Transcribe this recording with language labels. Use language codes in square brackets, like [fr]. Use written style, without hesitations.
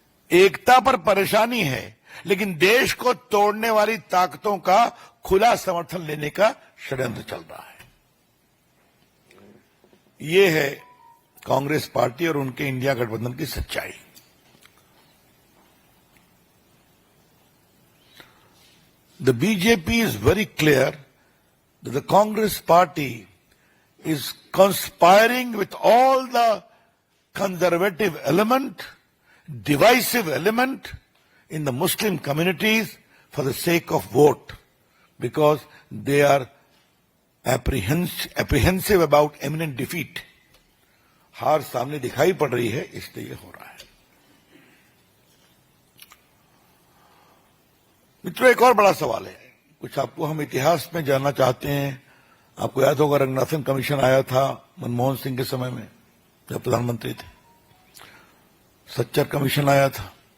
[hi] एकता पर परेशानी है, लेकिन देश को तोड़ने वाली ताकतों का खुला समर्थन लेने का षड्यंत्र चल रहा है। ये है कांग्रेस पार्टी और उनके इंडिया गठबंधन की सच्चाई। [en] The BJP is very clear that the Congress party is conspiring with all the conservative element, divisive element in the Muslim communities for the sake of vote, because they are apprehensive about imminent defeat. [hi] हार सामने दिखाई पड़ रही है, इसलिए ये हो रहा है। मित्रों, एक और बड़ा सवाल है, कुछ आपको हम इतिहास में जानना चाहते हैं। आपको याद होगा रंगनाथन कमीशन आया था मनमोहन सिंह के समय में जब प्रधानमंत्री थे, सच्चर कमीशन आया था।